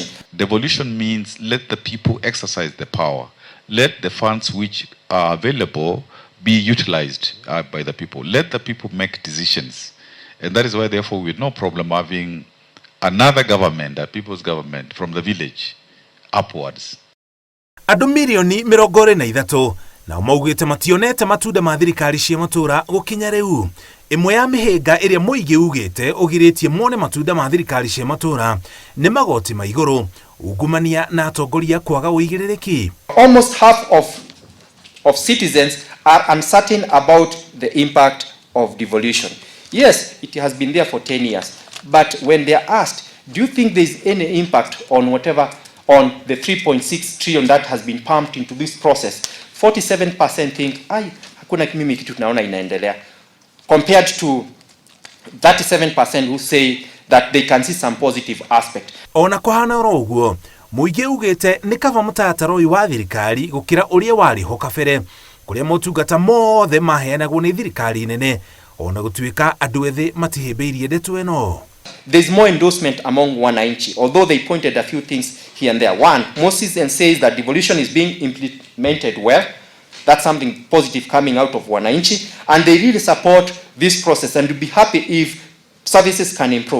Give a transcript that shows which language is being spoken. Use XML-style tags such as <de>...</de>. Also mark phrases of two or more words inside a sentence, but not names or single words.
<en>Devolution means let the people exercise the power. Let the funds which are available be utilized by the people. Let the people make decisions. And that is why, therefore, we have no problem having another government, a people's government, from the village upwards.</en> <ki>Andũ milioni 23 nao maugĩte mationete matunda ma thirikari cia matũũra gũkinya rĩu. Ĩmwe ya mĩhĩnga ĩrĩa mũingĩ ugĩte ũgirĩtie mone matunda ma thirikari cia matũũra nĩ magoti ma igũrũ, ungumania na atongoria kwaga ũigĩrĩrĩki.</ki> <en>Almost half of citizens are uncertain about the impact of devolution. Yes, it has been there for 10 years, but when they are asked, do you think there is any impact on the 3.6 trillion that has been pumped into this process, 47% think,</en> <sw>hakuna mimi kitu tunaona inaendelea,</sw> <en>compared to 37% who say that they can see some positive aspect.</en> <ki>Ona kũhana oro ũguo, mũingĩ ugĩte nĩ kaba mũtaratara ũyũ wa thirikari gũkĩra ũrĩa warĩ ho kabere, kũrĩa motungata mothe maheanagwo nĩ thirikari nene, ona gũtuĩka andũ ethĩ matihĩmbĩirie ndeto ĩno.</ki> <en>There's more endorsement among wananchi, although they pointed a few things here and there. One, most citizens says that devolution is being implemented well. That's something positive coming out of wananchi, and they really support this process and would be happy if services can improve.</en>